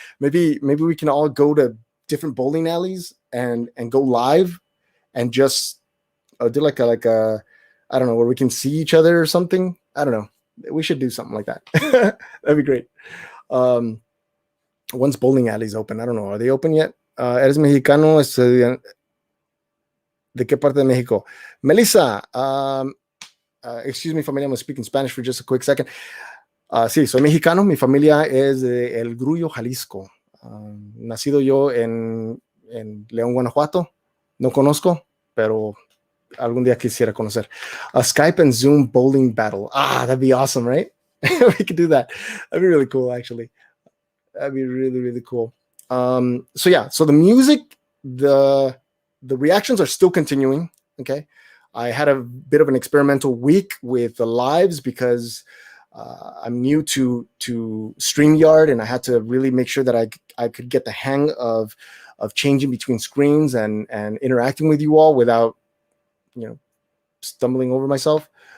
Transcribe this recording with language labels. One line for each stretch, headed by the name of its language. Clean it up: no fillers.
English: Maybe we can all go to different bowling alleys and go live, and just do like a I don't know, where we can see each other or something. I don't know. We should do something like that. That'd be great. Um, Once bowling alleys open, I don't know. Are they open yet?
Spanish: Eres mexicano, ¿De qué parte de México?
English: Melissa, excuse me, familia, I'm going to speak in Spanish for just a quick second.
Spanish: Sí, soy mexicano, mi familia es de El Grullo, Jalisco. Nacido yo en León, Guanajuato. No conozco, pero algún día quisiera conocer.
English: A Skype and Zoom bowling battle. That'd be awesome, right? We could do that. That'd be really cool, actually. That'd be really, really cool. So yeah, so the music, the reactions are still continuing. Okay, I had a bit of an experimental week with the lives, because I'm new to StreamYard, and I had to really make sure that I could get the hang of changing between screens and interacting with you all without stumbling over myself.